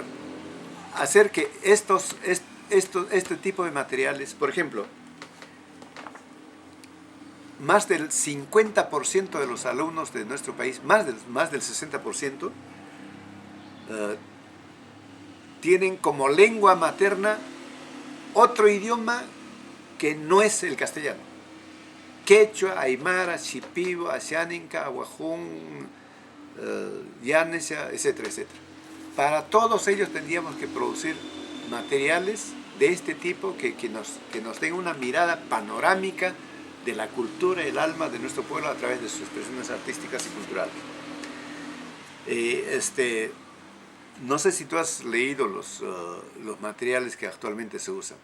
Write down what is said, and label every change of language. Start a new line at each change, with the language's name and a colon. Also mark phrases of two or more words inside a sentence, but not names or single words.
Spanish: Hacer que este tipo de materiales, por ejemplo, más del 50% de los alumnos de nuestro país, más del 60%, tienen como lengua materna otro idioma que no es el castellano. Quechua, aymara, shipibo, ashaninka, ahuajún, yanesha, etcétera, etcétera. Para todos ellos tendríamos que producir materiales de este tipo que nos den una mirada panorámica de la cultura y el alma de nuestro pueblo a través de sus expresiones artísticas y culturales. No sé si tú has leído los materiales que actualmente se usan.